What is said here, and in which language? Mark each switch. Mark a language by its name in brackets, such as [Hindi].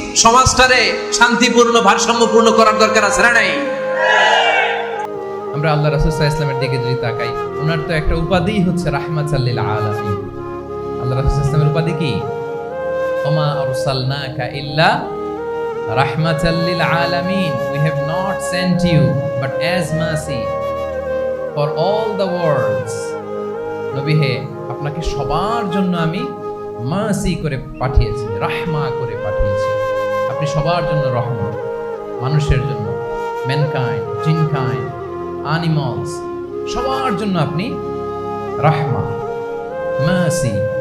[Bangla] সমাজটারে শান্তিপূর্ণ, ভারসাম্যপূর্ণ করার দরকার আছে না নাই? আমরা আল্লাহ রাসূল সাল্লাল্লাহু আলাইহি ওয়াসাল্লামের দিকে যদি তাকাই, ওনার তো একটা উপাধি হচ্ছে রাহমাতাল লিল আলামিন। আল্লাহ রাসূল সাল্লাল্লাহু আলাইহি ওয়াসাল্লামের উপাধি কি? [Arabic] ওমা আরসালনাকা ইল্লা রাহমাতাল লিল আলামিন। [English] We have not sent you but as mercy for all the worlds. [Bangla] নবী হে, আপনাকে সবার জন্য আমি মার্সি করে পাঠিয়েছি, রাহমা করে পাঠিয়েছি। আপনি সবার জন্য রহমত, মানুষের জন্য, ম্যানকাইন্ড, জিনকাইন্ড, অ্যানিমালস, সবার জন্য আপনি রাহমা, মার্সি।